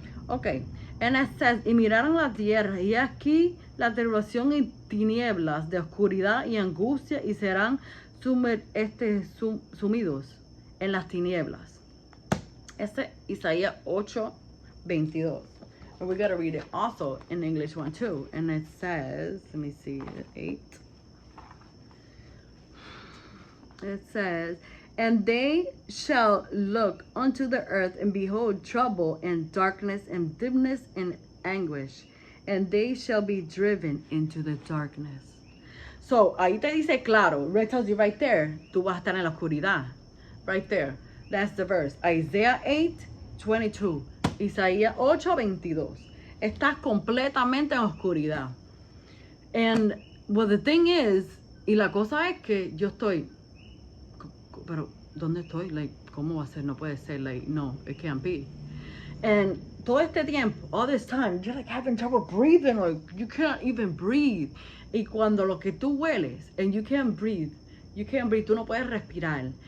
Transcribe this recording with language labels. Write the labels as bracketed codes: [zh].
[en] Okay, and it says, [es] y miraron la tierra, y aquí la tribulación y tinieblas de oscuridad y angustia, y serán sumidos en las tinieblas. Este Isaías 8:22. [en] And we got to read it also in English one too. And it says, let me see, 8. It says, and they shall look unto the earth and behold trouble and darkness and dimness and anguish. And they shall be driven into the darkness. [es] So, ahí te dice claro, [en] it tells you right there, [es] tú vas a estar en la oscuridad. [en] Right there. That's the verse. Isaiah 8:22. [es] Isaías 8:22. Estás completamente en oscuridad. [en] And well, the thing is, [es] y la cosa es que yo estoy, pero ¿dónde estoy? Like, ¿cómo va a ser? No puede ser. Like, [en] no, it can't be. And [es] todo este tiempo, [en] all this time, you're like having trouble breathing, like you can't even breathe. [es] Y cuando lo que tú hueles, [en] and you can't breathe, [es] tú no puedes respirar.